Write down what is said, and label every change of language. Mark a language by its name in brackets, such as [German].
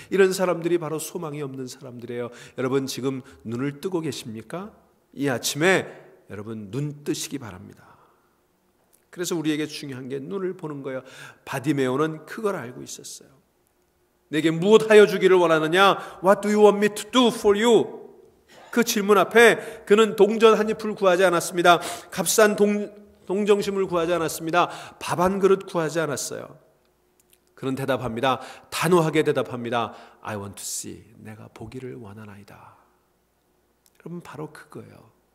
[Korean] 이런 사람들이 바로 소망이 없는 사람들이에요. 여러분, 지금 눈을 뜨고 계십니까? 이 아침에 여러분 눈 뜨시기 바랍니다. 그래서 우리에게 중요한 게 눈을 보는 거예요. 바디메오는 그걸 알고 있었어요. 내게 무엇하여 주기를 원하느냐? [English] What do you want me to do for you? [Korean] 그 질문 앞에 그는 동전 한 입을 구하지 않았습니다. 값싼 동정심을 구하지 않았습니다. 밥 한 그릇 구하지 않았어요. 그는 대답합니다. 단호하게 대답합니다. [English] I want to see. [Korean] 내가 보기를 원하나이다. 여러분, 바로 그거예요.